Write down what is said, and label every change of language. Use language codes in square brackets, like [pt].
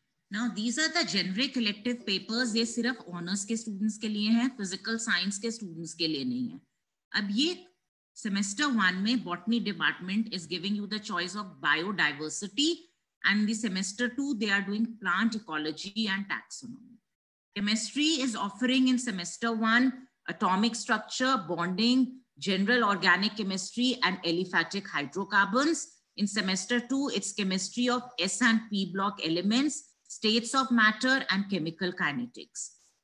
[en] Now these are the generic elective papers. [hi] ये सिर्फ honours के स्टूडेंट्स के लिए हैं, फिजिकल साइंस के स्टूडेंट्स के लिए नहीं है. [en] अब ये सेमेस्टर 1 में botany department is giving you the choice of biodiversity and the semester 2 they are doing plant ecology and taxonomy. Chemistry is offering in semester 1 atomic structure, bonding, general organic chemistry and aliphatic hydrocarbons. In semester 2 it's chemistry of S and P block elements, states of matter and chemical kinetics.